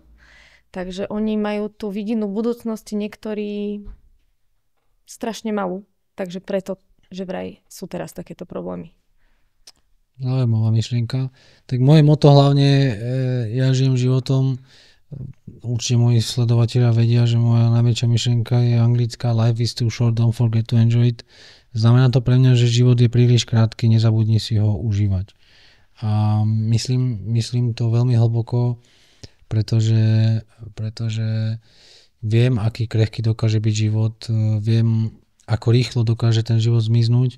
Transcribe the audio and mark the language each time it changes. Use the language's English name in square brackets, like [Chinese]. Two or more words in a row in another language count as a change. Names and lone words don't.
[Slovak] Takže oni majú tú vidinu budúcnosti niektorí strašne malú. Takže preto, že vraj sú teraz takéto problémy. Zaujímavá myšlienka. Tak moje moto hlavne, ja žijem životom, určite moji sledovatelia vedia, že moja najväčšia myšlienka je anglická [English] life is too short, don't forget to enjoy it. [Slovak] Znamená to pre mňa, že život je príliš krátky, nezabudni si ho užívať. A myslím to veľmi hlboko, pretože viem, aký krehký dokáže byť život, viem, ako rýchlo dokáže ten život zmiznúť.